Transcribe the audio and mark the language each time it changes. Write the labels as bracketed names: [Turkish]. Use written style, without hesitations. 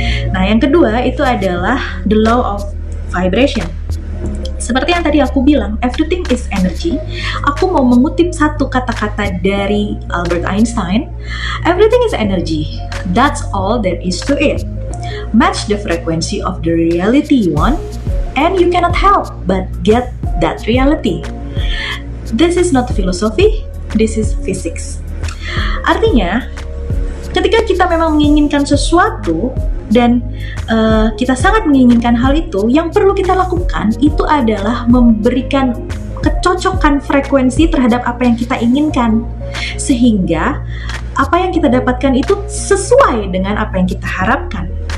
[Indonesian] Nah, yang kedua itu adalah [English] the law of vibration. [Indonesian] Seperti yang tadi aku bilang, [English] everything is energy. [Indonesian] Aku mau mengutip satu kata-kata dari Albert Einstein. [English] Everything is energy. That's all there is to it. Match the frequency of the reality you want, and you cannot help but get that reality. This is not philosophy, this is physics. [Indonesian] Artinya, ketika kita memang menginginkan sesuatu, dan kita sangat menginginkan hal itu, yang perlu kita lakukan itu adalah memberikan kecocokan frekuensi terhadap apa yang kita inginkan, sehingga apa yang kita dapatkan itu sesuai dengan apa yang kita harapkan.